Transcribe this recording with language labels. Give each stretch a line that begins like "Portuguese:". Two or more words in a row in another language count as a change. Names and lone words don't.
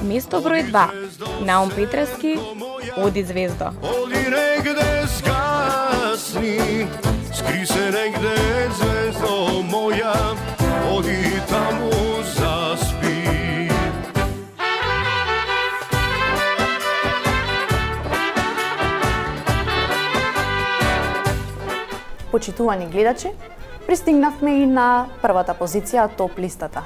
Macedonian: Место број 2. Наум Петрески, Оди звездо. Оди негде згасни, скри се негде ѕвездо моја, оди тамо заспи. Почитувани гледачи, пристигнавме и на првата позиција топ листата.